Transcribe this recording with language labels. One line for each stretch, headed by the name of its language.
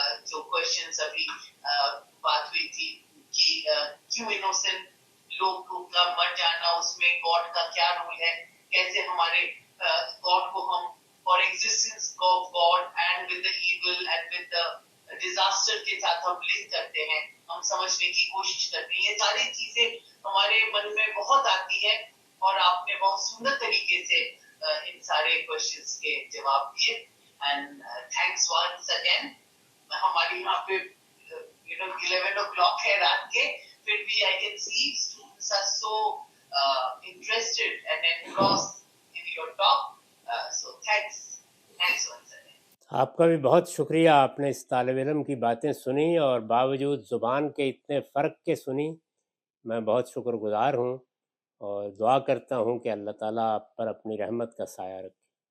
Urdu: جو کوشچنس ابھی بات ہوئی تھی کہ کیوں انوسنٹ لوگ کا مر جانا, اس میں گاڈ کا کیا رول ہے, کیسے ہمارے گاڈ کو ہم اور
English: existence of God and with the evil and with the disaster
Urdu: کے ساتھ ہم لنک کرتے ہیں, ہم سمجھنے کی کوشش کرتے ہیں. یہ ساری چیزیں ہمارے من میں بہت آتی ہے, اور آپ نے بہت سندر طریقے سے ان سارے کوشچنس کے جواب دیے.
English: And thanks once again.
Urdu: ہماری یہاں پہ 11 o'clock ہے رات کے, پھر بھی
English: I can see students are so interested and engrossed in your talk. So thanks once again.
Urdu: آپ کا بھی بہت شکریہ, آپ نے اس طالب علم کی باتیں سنی اور باوجود زبان کے اتنے فرق کے سنی. میں بہت شکر گزار ہوں اور دعا کرتا ہوں کہ اللہ تعالیٰ آپ پر اپنی رحمت کا سایہ رکھے.